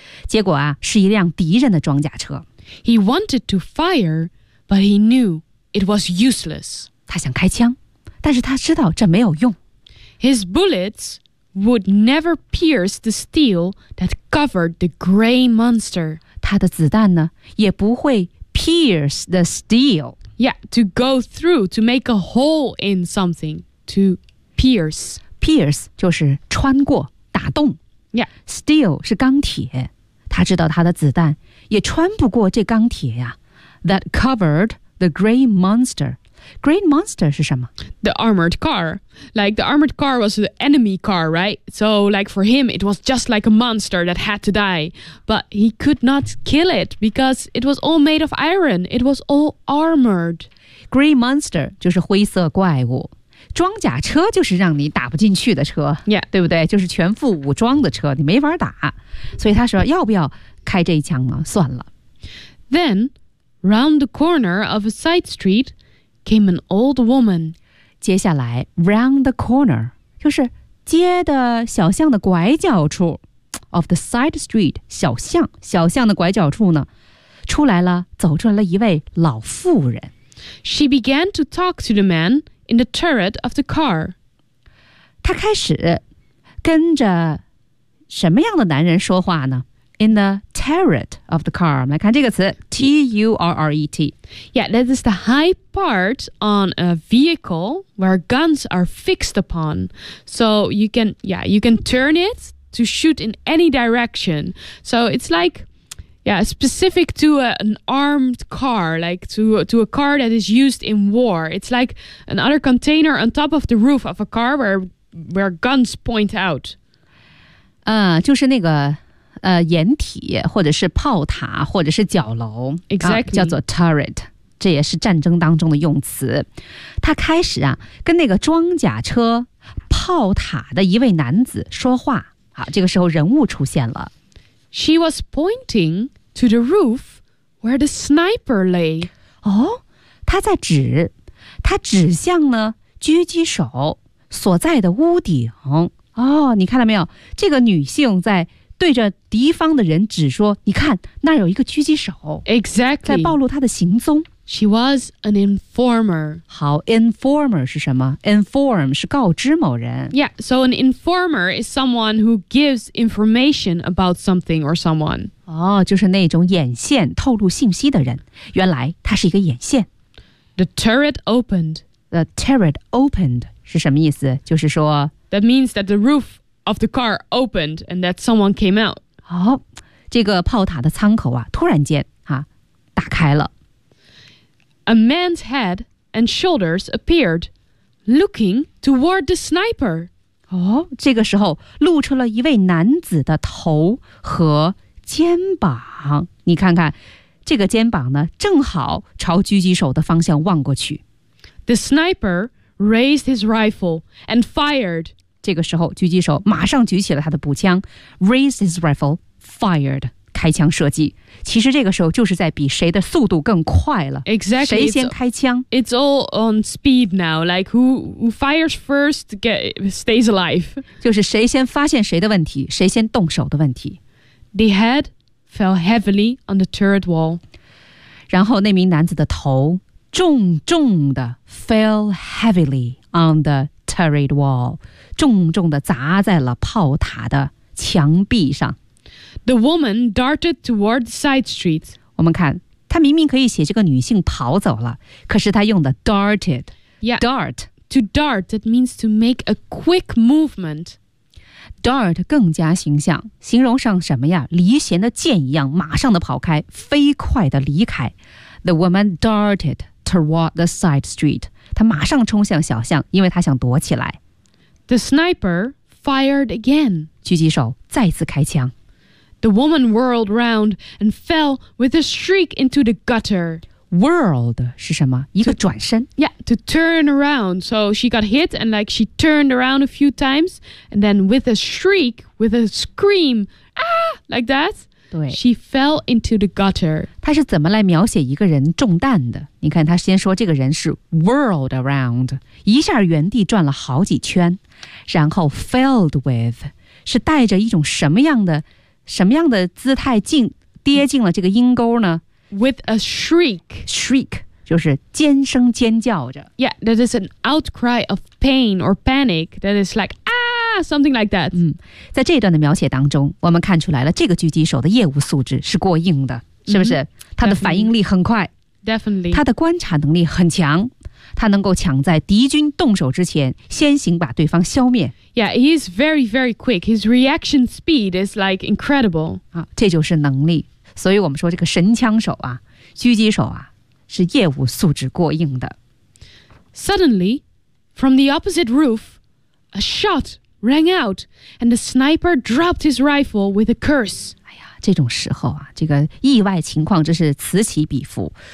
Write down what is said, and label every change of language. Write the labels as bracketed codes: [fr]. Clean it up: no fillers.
[zh] 结果啊，是一辆敌人的装甲车。 [en] He wanted to fire, but he knew it was useless. [zh] 他想开枪，但是他知道这没有用。 [en] His bullets would never pierce the steel that covered the gray monster. [zh] 他的子弹呢，也不会 [en] pierce the steel. Yeah, to go through, to make a hole in something, to pierce. [zh] Pierce 就是穿过，打洞。 [en] Yeah, [zh] steel 是钢铁，他知道他的子弹也穿不过这钢铁呀。 [en] That covered the gray monster. Gray monster [zh] 是什么？ [en] The armored car. Like the armored car was the enemy car, right? So like for him, it was just like a monster that had to die. But he could not kill it because it was all made of iron. It was all armored. [zh] Gray monster 就是灰色怪物。装甲车就是让你打不进去的车、 [en] yeah. [zh] 对不对，就是全副武装的车，你没法打。所以他说要不要开这一枪呢，算了。 [en] Then, round the corner of a side street came an old woman. [zh] 接下来 [en] round the corner [zh] 就是街的小巷的拐角处 [en] of the side street, [zh] 小巷，小巷的拐角处呢，出来了，走出来了一位老妇人。 [en] She began to talk to the manIn the turret of the car. [zh] 他开始跟着什么样的男人说话呢？ [en] In the turret of the car. [zh] 我们来看这个词 [en] T-U-R-R-E-T. Yeah, that is the high part on a vehicle where guns are fixed upon. So you can, yeah, you can turn it to shoot in any direction. So it's like... Yeah, specific to an armed car, like to a car that is used in war. It's like another container on top of the roof of a car where guns point out. [zh] 就是那个掩体或者是炮塔或者是角楼。 [en] Exactly. [zh] 叫做 turret, 这也是战争当中的用词。他开始啊跟那个装甲车炮塔的一位男子说话。好，这个时候人物出现了。 [en] She was pointing to the roof where the sniper lay. [zh] 哦，他在指，他指向了狙击手所在的屋顶。哦，你看到没有？这个女性在对着敌方的人指说，你看，那有一个狙击手。 [en] Exactly. [zh] 在暴露他的行踪。 [en] She was an informer. [zh] 好 ,informer 是什么 ?inform 是告知某人。 [en] Yeah, so an informer is someone who gives information about something or someone. [zh] 哦，就是那种眼线透露信息的人。原来他是一个眼线。 [en] The turret opened. The turret opened [zh] 是什么意思？就是说 [en] That means that the roof of the car opened and that someone came out. [zh] 哦，这个炮塔的舱口啊，突然间啊，打开了。 [en] A man's head and shoulders appeared, looking toward the sniper. [zh] 哦，这个时候露出了一位男子的头和肩膀。你看看，这个肩膀呢，正好朝狙击手的方向望过去。 [en] The sniper raised his rifle and fired. [zh] 这个时候，狙击手马上举起了他的步枪 ， [en] raised his rifle, fired. [zh] 开枪射击，其实这个时候就是在比谁的速度更快了。 [en] Exactly, [zh] 谁先开枪 [en] ？It's all on speed now. Like who fires first stays alive. [zh] 就是谁先发现谁的问题，谁先动手的问题。 [en] The head fell heavily on the turret wall. [zh] 然后那名男子的头重重的 [en] fell heavily on the turret wall, [zh] 重重的砸在了炮塔的墙壁上。 [en] The woman darted toward the side street. [zh] 我们看，她明明可以写这个女性跑走了，可是她用的 darted. [en] Yeah, dart. To dart, that means to make a quick movement. [zh] Dart 更加形象，形容上什么呀？离弦的箭一样，马上的跑开，飞快的离开。 [en] The woman darted toward the side street. [zh] 她马上冲向小巷，因为她想躲起来。 [en] The sniper fired again. [zh] 狙击手再次开枪。 [en] The woman whirled round and fell with a shriek into the gutter. [zh] World 是什么？一个转身。 [en] Yeah, to turn around. So she got hit and like she turned around a few times. And then with a shriek, with a scream, ah, like that. [zh] 对。 [en] She fell into the gutter. [zh] 她是怎么来描写一个人中弹的？你看她先说这个人是 [en] whirled around, [zh] 一下原地转了好几圈。然后 [en] filled with, [zh] 是带着一种什么样的姿态跌进了这个阴沟呢？ [en] With a shriek. [zh] Shriek, 就是尖声尖叫着。 [en] Yeah, that is an outcry of pain or panic. That is like, ah, something like that. [zh] 在这段的描写当中，我们看出来了这个狙击手的业务素质是过硬的，是不是？他的反应力很快。 [en] Definitely. [zh] 他的观察能力很强，他能够抢在敌军动手之前，先行把对方消灭。 [en] Yeah, he's very, very quick. His reaction speed is like incredible. [zh] 这就是能力。所以我们说这个神枪手啊，狙击手啊，是业务素质过硬的。 [en] Suddenly, from the opposite roof, a shot rang out, and the sniper dropped his rifle with a curse. [zh] 哎呀，这种时候啊，这个意外情况真是此起彼伏。